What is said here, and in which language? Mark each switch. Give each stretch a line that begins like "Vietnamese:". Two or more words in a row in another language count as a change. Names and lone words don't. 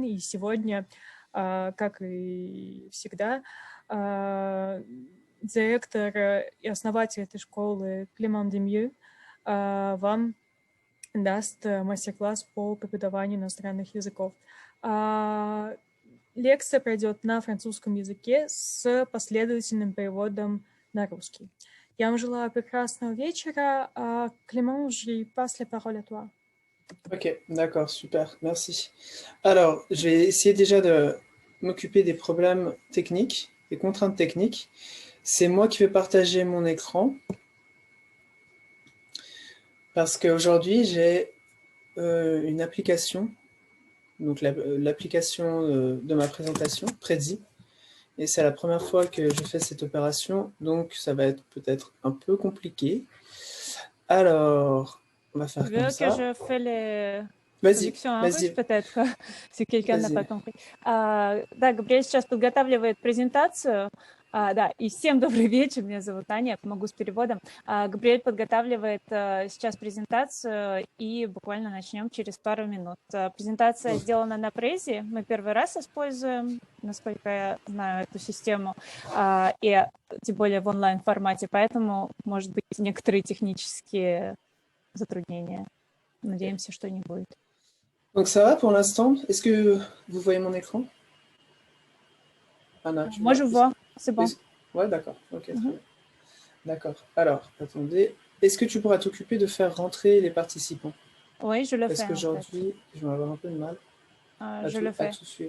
Russian: И сегодня, как и всегда, директор и основатель этой школы Климан Демью вам даст мастер-класс по преподаванию иностранных языков. Лекция пройдет на французском языке с последовательным переводом на русский. Я вам желаю прекрасного вечера.
French: Clément, je passe la parole à toi. Ok, d'accord, super, merci. Alors, je vais essayer déjà de m'occuper des problèmes techniques, des contraintes techniques. C'est moi qui vais partager mon écran parce qu'aujourd'hui, j'ai une application, donc l'application de ma présentation, Prezi, et c'est la première fois que je fais cette opération, donc ça va être peut-être un peu compliqué. Alors, on va faire comme ça. Que je fais les Vas-y, traductions en russe, peut-être, si quelqu'un n'a pas compris.
Russian: Да, Габриэль сейчас подготавливает презентацию. Да, и всем добрый вечер, меня зовут Аня, я помогу с переводом. Габриэль подготавливает сейчас презентацию, и буквально начнем через пару минут. Презентация сделана на Prezi, мы первый раз используем, насколько я знаю, эту систему, и тем более в онлайн-формате, поэтому, может быть, некоторые технические затруднения. Надеемся, что не будет.
French: Donc ça va pour l'instant? Est-ce que vous voyez mon écran? Anna, Moi, je vois, c'est bon. Ouais, d'accord. Ok, très bien. D'accord. Alors, attendez. Est-ce que tu pourras t'occuper de faire rentrer les participants? Oui, je le fais. Parce qu'aujourd'hui, je vais avoir un peu de mal à tout suivre.